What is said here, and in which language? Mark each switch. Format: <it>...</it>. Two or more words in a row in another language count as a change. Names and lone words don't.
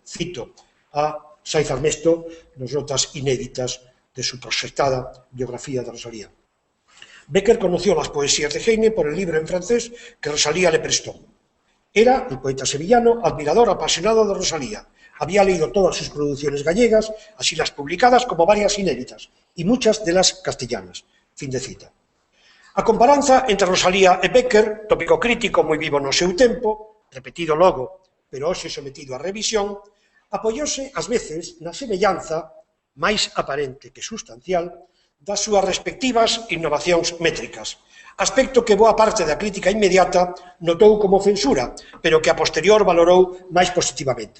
<gl>Cito a Saiz Armesto nas notas inéditas de su proxectada biografía de Rosalía.</gl> <es>Becker conoció las poesías de Heine por el libro en francés que Rosalía le prestó. Era, el poeta sevillano, admirador apasionado de Rosalía. Había leído todas sus producciones gallegas, así las publicadas como varias inéditas, y muchas de las castellanas.</es> <gl>Fin de cita. A comparanza entre Rosalía e Becker, tópico crítico moi vivo no seu tempo, repetido logo, pero hoxe sometido a revisión, apoióse ás veces na semellanza máis aparente que sustancial das súas respectivas innovacións métricas, aspecto que boa parte da crítica inmediata notou como censura, pero que a posterior valorou máis positivamente.</gl>